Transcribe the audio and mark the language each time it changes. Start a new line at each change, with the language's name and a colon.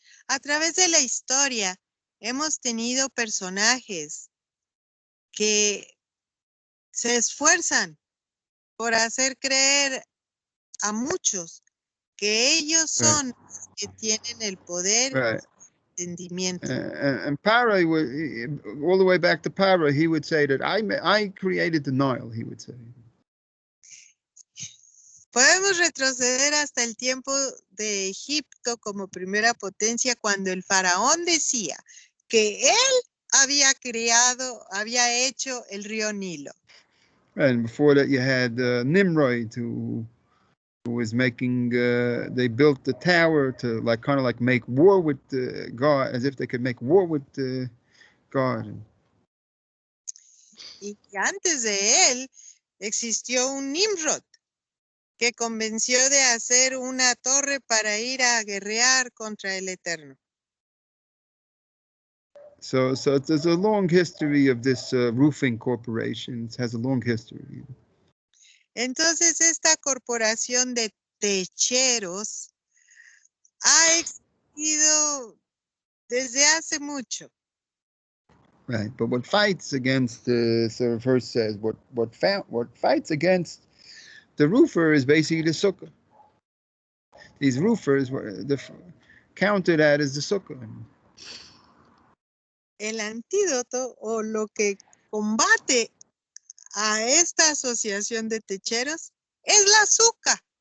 Spanish: A través de la historia hemos tenido personajes que se esfuerzan por hacer creer a muchos que ellos son los que tienen el poder y el entendimiento.
English: And Para, all the way back to Para, he would say that I created the Nile, he would say.
Spanish: Podemos retroceder hasta el tiempo de Egipto como primera potencia cuando el faraón decía que él había hecho el río Nilo.
English: And before that you had Nimrod who was making, they built the tower to kind of make war with God, as if they could make war with God.
Spanish: Y antes de él existió un Nimrod que convenció de hacer una torre para ir a guerrear contra el Eterno.
English: So there's a long history of this roofing corporation. It has a long history.
Spanish: Entonces esta corporación de techeros ha existido desde hace mucho.
English: Right, but what fights against so the verse says what fights against the roofer is basically the sukkah. These roofers were counted that as the sukkah.
Spanish: El antídoto o lo que combate a esta asociación de techeros es la azúcar.